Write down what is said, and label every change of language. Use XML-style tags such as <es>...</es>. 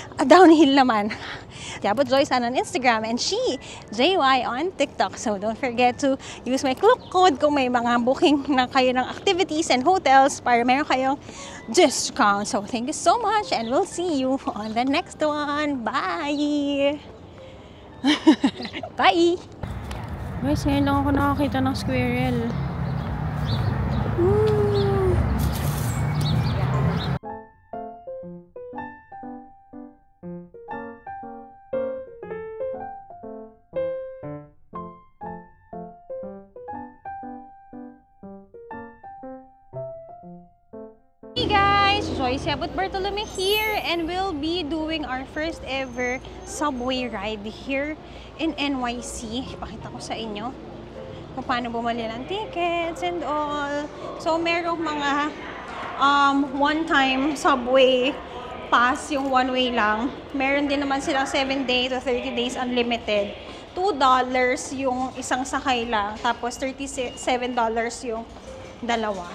<en>Downhill naman. Yabot Joyce on Instagram and she, JY on TikTok. So don't forget to use my code</en> <tl>kung may mga booking na kayo</tl> <en>ng activities and hotels</en> <tl>para meron kayong discount.</tl> <en>So thank you so much and we'll see you on the next one. Bye! Bye!</en> <tl>Guys, ngayon lang ako nakakita ng squirrel.</tl> <en>Hey guys, Joyce Yabut Bartolome here and we'll be doing our first ever subway ride here in NYC.</en> <tl>Ipakita ko sa inyo kung paano bumili ng tickets</tl> <en>and all.</en> <tl>So merong mga one-time subway pass, yung one-way lang. Meron din naman silang</tl> <en>7 day to 30 days unlimited.</en> <tl>$2 yung isang sakay lang, tapos $37 yung dalawa.</tl>